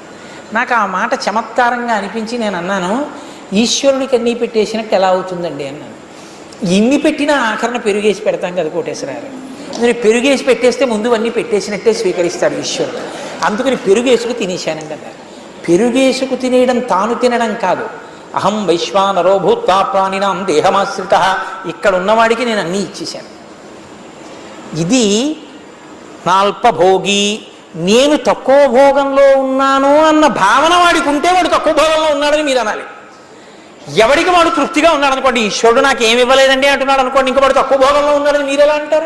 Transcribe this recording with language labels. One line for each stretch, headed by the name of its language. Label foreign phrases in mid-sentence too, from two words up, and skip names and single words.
Telugu: నాకు ఆ మాట చమత్కారంగా అనిపించి నేను అన్నాను, ఈశ్వరుడికి అన్నీ పెట్టేసినట్టు ఎలా అవుతుందండి అన్నాను. ఇన్ని పెట్టినా ఆఖరణ పెరుగేసి పెడతాం కదా కోటేశ్వరారు. నేను పెరుగేసి పెట్టేస్తే ముందు అన్నీ పెట్టేసినట్టే స్వీకరిస్తాడు ఈశ్వరుడు. అందుకని పెరుగేసుకు తినేశానండి అన్నారు. పెరుగేసుకు తినేయడం తాను తినడం కాదు.
Sanskrit: అహం వైశ్వానరో భూత్వా ప్రాణినాం దేహమాశ్రిత,
Telugu: ఇక్కడ ఉన్నవాడికి నేను అన్నీ ఇచ్చేశాను. ఇది నాల్పభోగి, నేను తక్కువ భోగంలో ఉన్నాను అన్న భావన వాడికి ఉంటే వాడు తక్కువ భోగంలో ఉన్నాడని మీరు అనాలి. ఎవడికి వాడు తృప్తిగా ఉన్నాడు అనుకోండి, ఈశ్వరుడు నాకు ఏమి ఇవ్వలేదండి అంటున్నాడు అనుకోండి, ఇంకా వాడు తక్కువ భోగంలో ఉన్నాడని మీరు ఎలా అంటారు?